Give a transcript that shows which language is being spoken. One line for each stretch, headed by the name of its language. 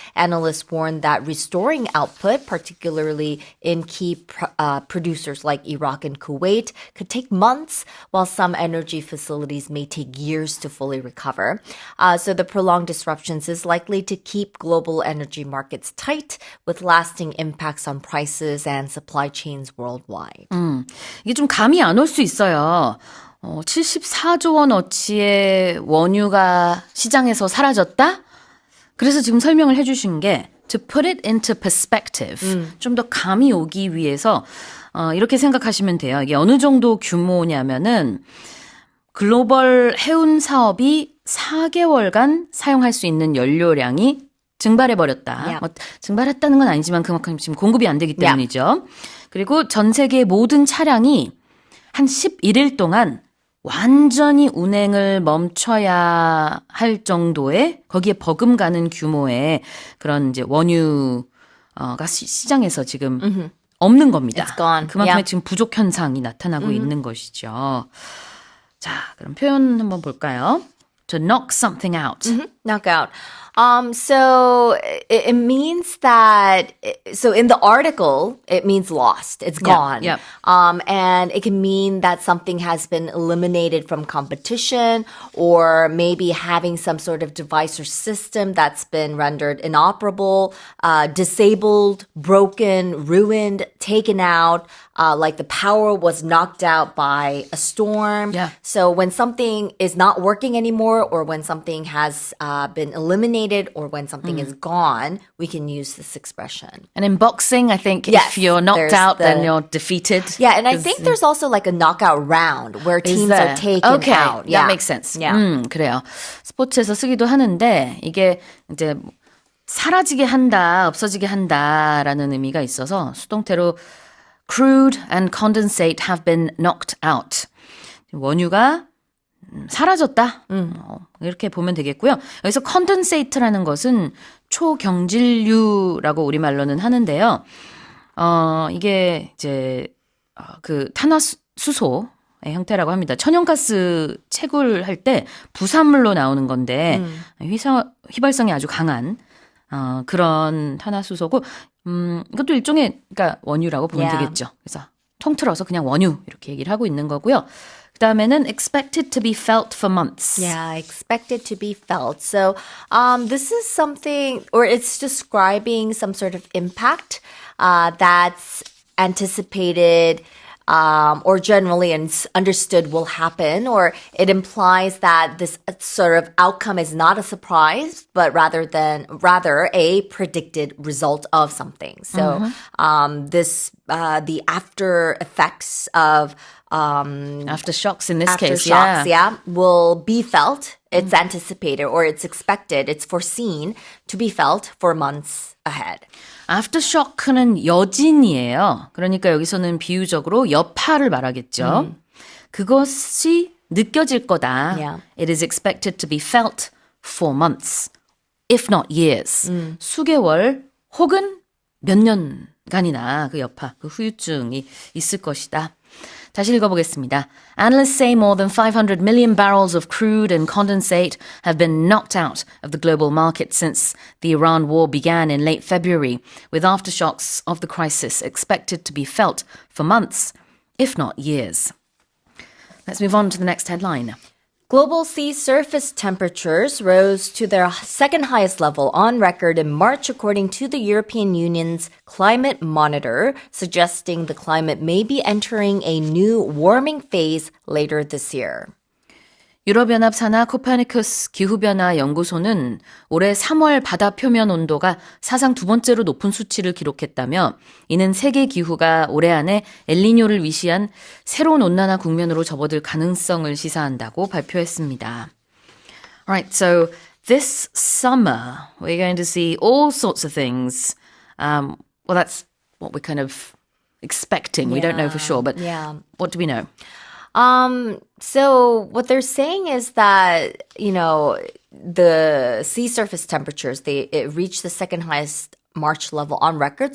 English: Analysts warn that restoring output, particularly in key producers like Iraq and Kuwait, could take months, while some energy facilities may take years to fully recover. So the prolonged disruptions is likely to keep global energy markets tight, with lasting impacts on prices and supply chains worldwide.
Korean: 이게 좀 감이 안 올 수 있어요. 74조 원어치의 원유가 시장에서 사라졌다? 그래서 지금 설명을 해주신 게
English: to put it into perspective,
Korean: 좀 더 감이 오기 위해서 이렇게 생각하시면 돼요. 이게 어느 정도 규모냐면은 글로벌 해운 사업이 4개월간 사용할 수 있는 연료량이 증발해버렸다.
English: Yeah.
Korean: 증발했다는 건 아니지만 그만큼 지금 공급이 안 되기 때문이죠. 그리고 전 세계 모든 차량이 한 11일 동안 완전히 운행을 멈춰야 할 정도의 거기에 버금가는 규모의 그런 이제 원유가 시장에서 지금 없는 겁니다.
English: It's gone.
Korean: 그만큼의
English: Yeah.
Korean: 지금 부족 현상이 나타나고 있는 것이죠. 자, 그럼 표현 한번 볼까요?
English: To knock something out. Knockout. So it means that, so in the article, it means lost. It's gone. yeah. And it can mean that something has been eliminated from competition, or maybe having some sort of device or system that's been rendered inoperable, disabled, broken, ruined, taken out, like the power was knocked out by a storm. Yeah. So when something is not working anymore, or when something has been eliminated, or when something is gone, we can use this expression. And in boxing, I think Yes, if you're knocked there's out, then the- you're defeated. Yeah, and I think there's also like a knockout round where Is teams there? are taken Okay, out. that makes sense. Yeah.
Korean: 그래요. 스포츠에서 쓰기도 하는데 이게 이제 사라지게 한다, 없어지게 한다라는 의미가 있어서 수동태로
English: crude and condensate have been knocked out.
Korean: 원유가 사라졌다. 이렇게 보면 되겠고요. 여기서 condensate라는 것은 초경질류라고 우리말로는 하는데요. 이게 이제 그 탄화수소의 형태라고 합니다. 천연가스 채굴할 때 부산물로 나오는 건데 휘발성이 아주 강한 그런 탄화수소고 이것도 일종의 그러니까 원유라고 보면
English: Yeah.
Korean: 되겠죠. 그래서 통틀어서 그냥 원유 이렇게 얘기를 하고 있는 거고요. 그다음에는
English: expected to be felt for months. Yeah, expected to be felt. So this is something, or it's describing some sort of impact that's anticipated or generally understood will happen, or it implies that this sort of outcome is not a surprise, but rather a predicted result of something. So the after effects of Aftershocks in this case, aftershocks, will be felt. It's anticipated, or it's expected, it's foreseen to be felt for months ahead.
Korean: Aftershock는 여진이에요. 그러니까 여기서는 비유적으로 여파를 말하겠죠. 그것이 느껴질 거다.
English: Yeah. It is expected to be felt for months, if not years.
Korean: 수개월 혹은 몇 년간이나 그 여파, 그 후유증이 있을 것이다. 다시 읽어보겠습니다.
English: Analysts say more than 500 million barrels of crude and condensate have been knocked out of the global market since the Iran war began in late February, with aftershocks of the crisis expected to be felt for months, if not years. Let's move on to the next headline. Global sea surface temperatures rose to their second highest level on record in March, according to the European Union's Climate Monitor, suggesting the climate may be entering a new warming phase later this year.
Korean: 유럽연합 산하 코페르니쿠스 기후변화 연구소는 올해 3월 바다 표면 온도가 사상 두 번째로 높은 수치를 기록했다며 이는 세계 기후가 올해 안에 엘니뇨를 위시한 새로운 온난화 국면으로 접어들 가능성을 시사한다고 발표했습니다.
English: Alright, so this summer we're going to see all sorts of things. Well, that's what we're kind of expecting. We don't know for sure, but what do we know? So what they're saying is that, the sea surface temperatures, it reached the second highest March level on record.